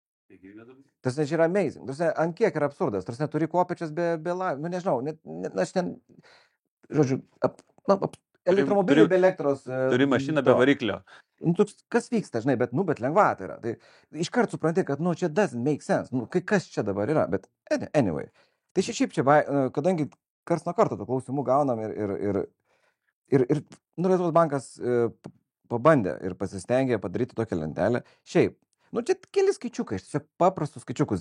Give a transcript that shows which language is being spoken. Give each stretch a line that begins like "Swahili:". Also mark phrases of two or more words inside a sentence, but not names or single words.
Lithuanian: Tas čia yra amazing. Ant kiek yra absurdas. Tas neturi kopiečias be laivų. Nežinau, aš ten, žodžiu, elektromobilių be elektros. Turi mašiną be variklio. Kas vyksta, žinai, bet lengvata yra. Tai iškart supranti, kad, čia
English: doesn't make sense.
Lithuanian: Kas čia dabar yra, bet anyway. Tai šiaip čia, kadangi karts nuo karto tų klausimų gaunam ir Lietuvos bankas pabandė ir pasistengė padaryti tokią lentelę. Šiaip, čia keli skaičiukai, tiesiog paprastus skaičiukus.